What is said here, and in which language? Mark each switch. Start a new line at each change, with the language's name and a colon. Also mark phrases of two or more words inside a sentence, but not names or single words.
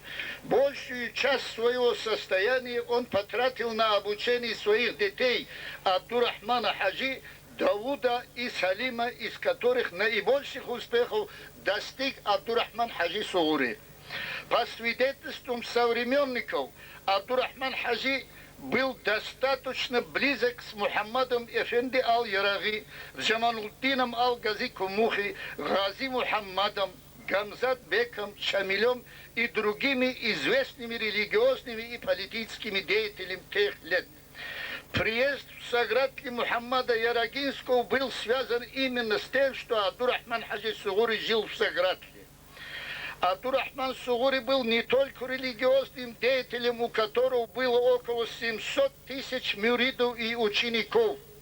Russian: Большую часть своего состояния он потратил на обучение своих детей Абдурахмана Хаджи, Давуда и Салима, из которых наибольших успехов достиг Абдурахман Хаджи Сугури. По свидетельствам современников, Абдурахман Хаджи был достаточно близок с Мухаммадом Эфенди Ал-Яраги, Джамалуддином Ал-Гази Кумухи, Гази Мухаммадом, Гамзат Беком, Шамилем и другими известными религиозными и политическими деятелями тех лет. Приезд в Сагратли Мухаммада Ярагинского был связан именно с тем, что Абдурахман Хаджи Сугури жил в Сагратли. Абдурахман Сугури был не только религиозным деятелем, у которого было около 700 тысяч мюридов и учеников.